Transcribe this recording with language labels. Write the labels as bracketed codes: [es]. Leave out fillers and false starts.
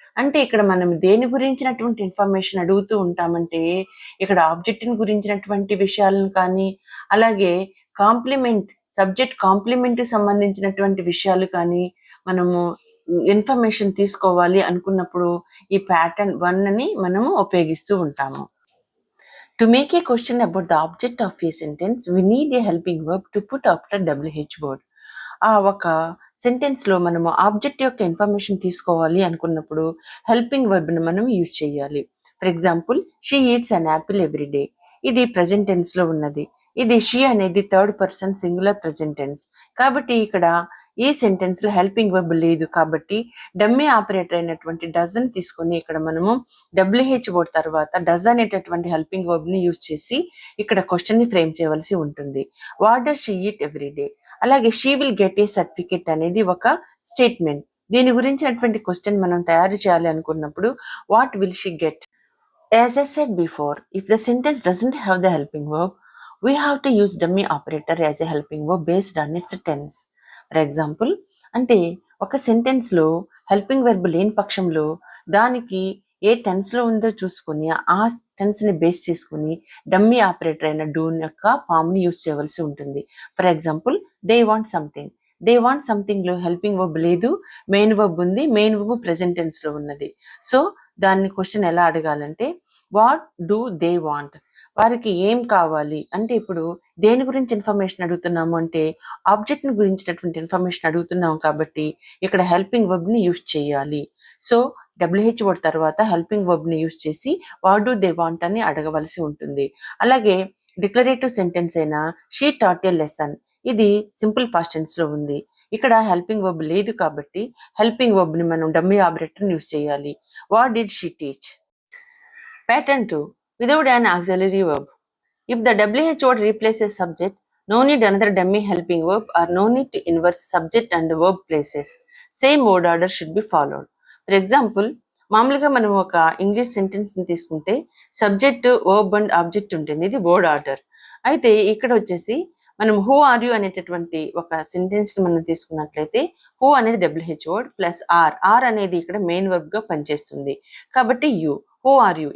[te] అంటే ఇక్కడ మనం దేని గురించినటువంటి ఇన్ఫర్మేషన్ అడుగుతూ ఉంటామంటే ఇక్కడ ఆబ్జెక్ట్ని గురించినటువంటి విషయాలను కానీ అలాగే కాంప్లిమెంట్ సబ్జెక్ట్ కాంప్లిమెంట్కి సంబంధించినటువంటి విషయాలు కానీ మనము ఇన్ఫర్మేషన్ తీసుకోవాలి అనుకున్నప్పుడు ఈ ప్యాటర్న్ 1ని మనము ఉపయోగిస్తూ ఉంటాము. [en] To make a question about the object of a sentence, we need a helping verb to put after WH word. [te] ఆ ఒక సెంటెన్స్లో మనము ఆబ్జెక్ట్ యొక్క ఇన్ఫర్మేషన్ తీసుకోవాలి అనుకున్నప్పుడు హెల్పింగ్ వర్బ్ని మనం యూజ్ చేయాలి. [en] for example she eats an apple every day, [te] ఇది present టెన్స్లో ఉన్నది. ఇది షీ అనేది 3rd person singular present tense. కాబట్టి ఇక్కడ ఈ సెంటెన్స్లో హెల్పింగ్ వర్బ్ లేదు కాబట్టి డమ్మీ ఆపరేటర్ అయినటువంటి డజన్ తీసుకొని ఇక్కడ మనము డబ్ల్యూహెచ్ వర్డ్ తర్వాత డజ్ అనేటటువంటి హెల్పింగ్ వర్బ్ని యూజ్ చేసి ఇక్కడ క్వశ్చన్ని ఫ్రేమ్ చేయవలసి ఉంటుంది. [en] What does she eat every day. [te] అలాగే [en] she will get a certificate [te] అనేది ఒక స్టేట్మెంట్. దీని గురించినటువంటి క్వశ్చన్ మనం తయారు చేయాలి అనుకున్నప్పుడు [en] What will she get. As I said before, if the sentence doesn't have the helping verb, we have to use dummy operator as a helping verb based on its tense. [te] For example అంటే ఒక సెంటెన్స్లో helping verb లేని పక్షంలో దానికి ఏ టెన్స్లో ఉందో చూసుకుని ఆ టెన్స్ని base చేసుకుని dummy operator అయిన డూన్ యొక్క ఫామ్ని యూజ్ చేయవలసి ఉంటుంది. [en] For example they want something. [te] They want సంథింగ్లో helping verb లేదు, మెయిన్ వర్బ్ ఉంది. మెయిన్ వర్బ్ ప్రెజెంట్ టెన్స్లో ఉన్నది. సో దాన్ని క్వశ్చన్ ఎలా అడగాలంటే [en] what do they want, [te] వారికి ఏం కావాలి అంటే ఇప్పుడు దేని గురించి ఇన్ఫర్మేషన్ అడుగుతున్నాము అంటే ఆబ్జెక్ట్ని గురించినటువంటి ఇన్ఫర్మేషన్ అడుగుతున్నాము కాబట్టి ఇక్కడ హెల్పింగ్ వర్బ్ని యూజ్ చేయాలి. సో డబ్ల్యూహెచ్ వర్డ్ తర్వాత హెల్పింగ్ వర్బ్ని యూజ్ చేసి [en] what do they want [te] అని అడగవలసి ఉంటుంది. అలాగే డిక్లరేటివ్ సెంటెన్స్ అయినా [en] she taught a lesson, [te] ఇది సింపుల్ పాస్ట్ టెన్స్లో ఉంది. ఇక్కడ హెల్పింగ్ వర్బ్ లేదు కాబట్టి హెల్పింగ్ వర్బ్ని మనం డమ్మీ ఆపరేటర్ని యూజ్ చేయాలి. [en] What did she teach. Pattern 2. Without an auxiliary verb. If the WH word replaces subject, no need another dummy helping verb or no need to invert subject and verb places. Same word order should be followed. [te] For example, మామూలుగా మనం ఒక English సెంటెన్స్ని తీసుకుంటే subject, verb and object ఉంటుంది, ఇది word order. అయితే ఇక్కడ వచ్చేసి మనం [en] who are you [te] అనేటటువంటి ఒక సెంటెన్స్ని మనం తీసుకున్నట్లయితే హూ అనేది WH వర్డ్ ప్లస్ ఆర్ అనేది ఇక్కడ మెయిన్ వర్బ్గా పనిచేస్తుంది కాబట్టి యూ. Who are you.